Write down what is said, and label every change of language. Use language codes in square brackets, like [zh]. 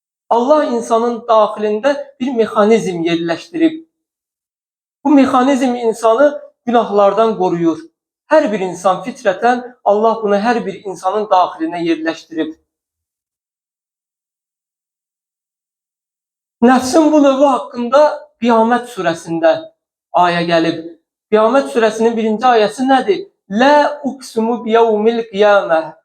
[az] Allah insanın daxilində bir mexanizm yerləşdirib. Bu mexanizm insanı günahlardan qoruyur. Hər bir insan fitrətən Allah bunu hər bir insanın daxilinə yerləşdirib. Nəfsin bu növü haqqında Qiyamət surəsində ayə gəlib. Qiyamət surəsinin 1-ci ayəsi nədir? [ar] Lə uqsimu biyevmil qiyamə.